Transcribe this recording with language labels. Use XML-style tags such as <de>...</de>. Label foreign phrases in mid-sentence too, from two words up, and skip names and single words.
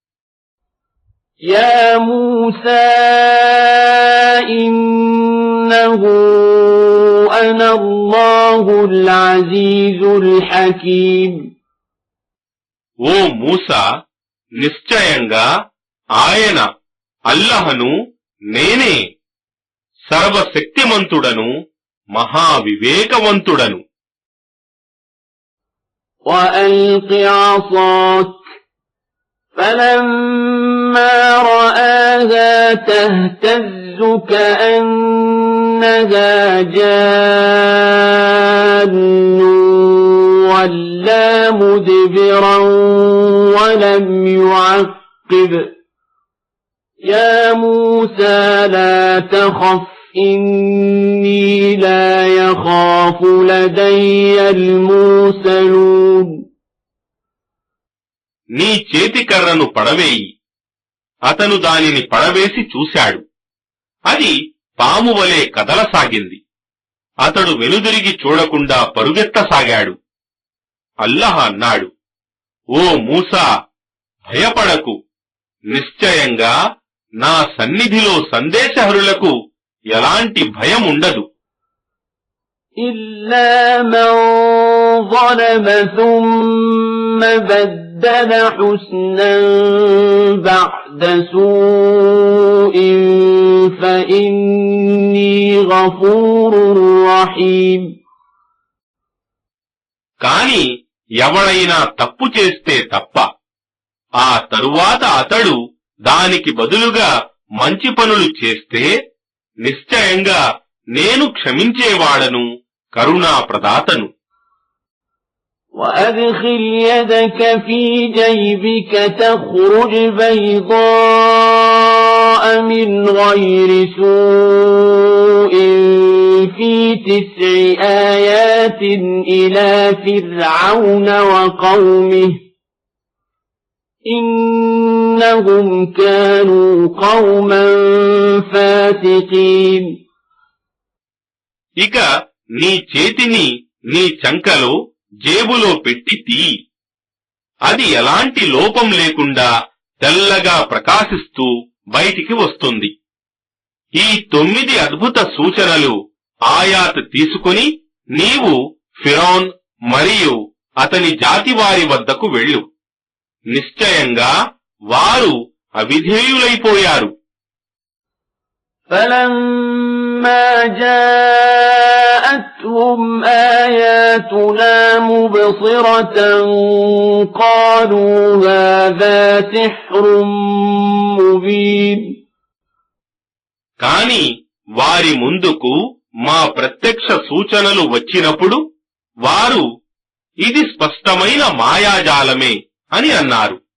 <ar>يا موسى إنه أنا الله العزيز الحكيم.</ar> <te>ఓ మూసా, నిశ్చయంగా ఆయన అల్లాహ్ను నేనే, సర్వశక్తిమంతుడను మహావివేకవంతుడను.</te> <ar>وَأَلْقِ عَصَاكَ فَلَمَّا رَآهَا تَهْتَزُّ كَأَنَّهَا جَانٌّ فَتَوَلَّى مُدْبِرًا وَلَمْ يُعَقِّبْ يَا مُوسَى لَا تَخَفْ إِنِّي لَا يَخَافُ لَدَيَّ الْمُرْسَلُونَ</ar> <te>నీ చేతికర్రను పడవేయి. అతను దానిని పడవేసి చూశాడు. అది పాము వలె కదలసాగింది. అతడు వెనుదిరిగి చూడకుండా పరుగెత్తసాగాడు. అల్లాహ్ అన్నాడు, ఓ మూసా, భయపడకు. నిశ్చయంగా నా సన్నిధిలో సందేశహరులకు ఎలాంటి భయం ఉండదు.</te> <ar>إلا من ظلم ثم بدل حسنا بعد سوء فإني غفور رحيم</ar> <te>కాని ఎవడైనా తప్పు చేస్తే తప్ప ఆ తరువాత అతడు దానికి బదులుగా మంచి పనులు చేస్తే నిశ్చయంగా నేను క్షమించేవాడను, కరుణాప్రదాతను.</te> <ar>وَأَدْخِلْ يَدَكَ فِي جَيْبِكَ تَخْرُجْ بَيْضَاءَ مِنْ غَيْرِ سُوءٍ فِي 9 آيَاتٍ إِلَى فِرْعَوْنَ وَقَوْمِهِ إِنَّهُمْ كَانُوا قَوْمًا فَاسِقِينَ</ar> <te>ఇక నీ చేతిని నీ చంకలో జేబులో పెట్టి తీయి. అది ఎలాంటి లోపం లేకుండా తెల్లగా ప్రకాశిస్తూ బయటికి వస్తుంది. ఈ 9 అద్భుత సూచనలు ఆయాత్ తీసుకుని నీవు ఫిరౌన్ మరియు అతని జాతివారి వద్దకు వెళ్ళు. నిశ్చయంగా వారు అవిధేయులైపోయారు.</te> <ar>فَلَمَّا جَاءَتْهُمْ آيَاتُنَا مُبْصِرَةً قَالُوا هَذَا سِحْرٌ مُبِينٌ</ar> <te>కాని వారి ముందుకు మా ప్రత్యక్ష సూచనలు వచ్చినప్పుడు వారు ఇది స్పష్టమైన మాయాజాలమే అని అన్నారు.</te>